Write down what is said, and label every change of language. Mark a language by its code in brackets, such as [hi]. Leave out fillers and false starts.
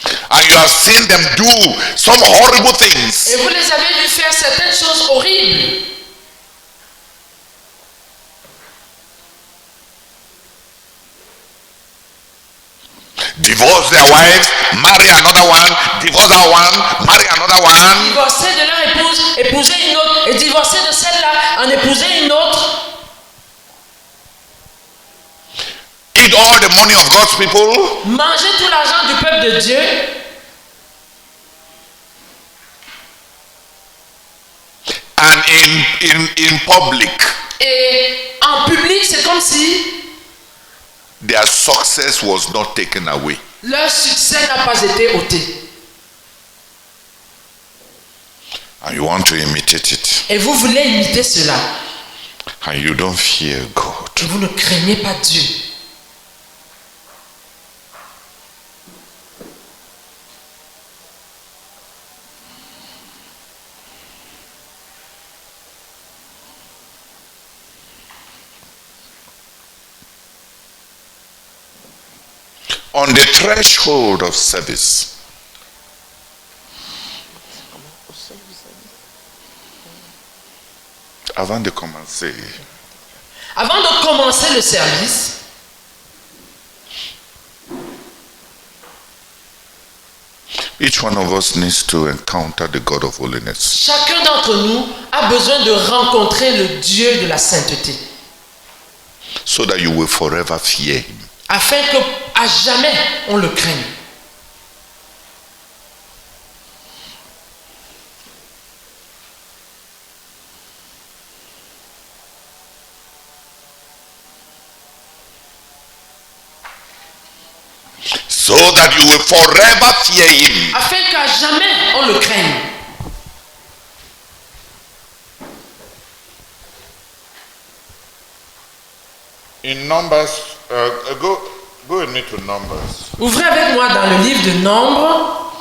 [en] And you have seen them do some horrible things. [fr] Et vous les avez vus faire certaines choses horribles. [en] Divorce their wives, marry another one, divorce that one, marry another one. [fr] Divorcer de leur épouse, épouser une autre, et divorcer de celle-là, en épouser une autre. [en] Eat all the money of God's people. [fr] Manger tout l'argent du peuple de Dieu. [en] And in public, [fr] Et en public, c'est comme si [en] their success was not taken away. [fr] leur succès n'a pas été ôté. [en] And you want to imitate it. [fr] Et vous voulez imiter cela. [en] And you don't fear God. [fr] Et vous ne craignez pas Dieu. [en] On the threshold of service, [fr] avant de commencer, Avant de commencer le service, [en] each one of us needs to encounter the God of holiness. [fr] chacun d'entre nous a besoin de rencontrer le Dieu de la sainteté, [en] So that you will forever fear him. [fr] afin que à jamais on le craigne. [en] So that you will forever fear him. [fr] Afin qu'à jamais on le craigne. [en] In Numbers, go with me to Numbers. [fr] Ouvrez avec moi dans le livre de Nombres.